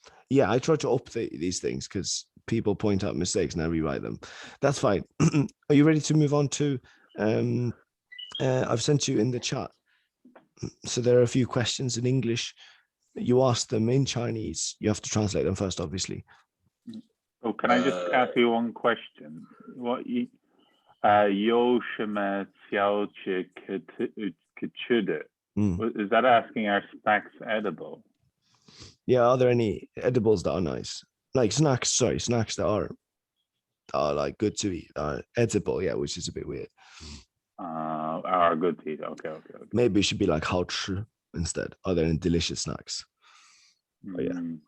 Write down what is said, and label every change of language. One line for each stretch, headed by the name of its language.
English: Yeah, I try to update these things because people point out mistakes and I rewrite them. That's fine. Are you ready to move on to? I've sent you in the chat. So there are a few questions in English. You ask them in Chinese. You have to translate them first, obviously. Oh, can I just ask you one question?
Chinese: What you 有什么小吃可吃的?
English: Is that asking are snacks edible? Yeah, are there any edibles that are nice? Like snacks that are like good to eat. Edible, yeah, which is a bit weird. Are good to eat. Okay. Maybe it should be like 好吃 instead. Are there any delicious snacks? Oh, yeah.